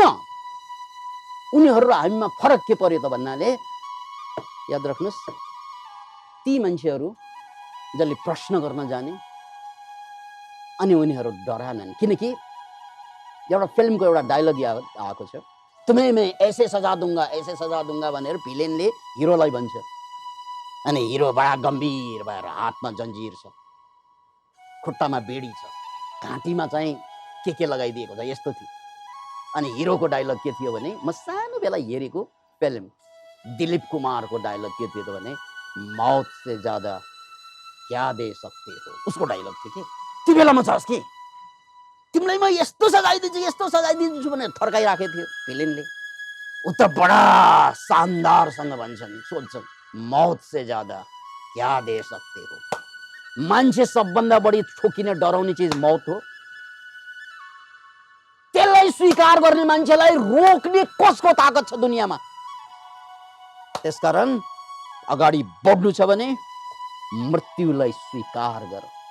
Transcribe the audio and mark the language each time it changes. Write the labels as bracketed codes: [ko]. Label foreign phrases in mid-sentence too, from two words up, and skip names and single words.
[ne] उनीहरू र हामीमा फरक के पर्यो त भन्नाले, याद राख्नुहोस्, ती मान्छेहरू जसले प्रश्न गर्न जाने अनि उनीहरू डरानन्। किनकि एउटा फिल्मको एउटा डायलग आएको छ, [hi] तुम्हें मैं ऐसे सजा दूंगा [ne] भनेर भिलेनले हिरोलाई भन्छ। अनि हिरो बडा गम्भीर भएर हातमा जन्जिर छ, खुट्टामा बेडी छ, घाँटीमा चाहिँ के लगाइदिएको छ, यस्तो थियो। अनि हिरोको डायलग के थियो भने, म सानो बेला हेरेको फिल्म दिलीप कुमारको डायलग के थियो भने, [hi] मौत से ज्यादा क्या दे सकते हो, [ne] उसको डायलग थियो कि त्यो बेलामा छस् कि तिमीलाई म यस्तो सजाइदिन्छु भनेर थर्काइराखेको थियो भिलेनले। उ त बडा शानदारसँग भन्छन्, सोध्छन्, [hi] मौत से ज्यादा क्या दे सकते हो। [ne] मान्छे सबभन्दा बढी ठोकिने डराउने चिज मौत हो। त्यसलाई स्वीकार गर्ने मान्छेलाई रोक्ने कसको ताकत छ दुनियाँमा? त्यसकारण अगाडि बढ्नु छ भने मृत्युलाई स्वीकार गर।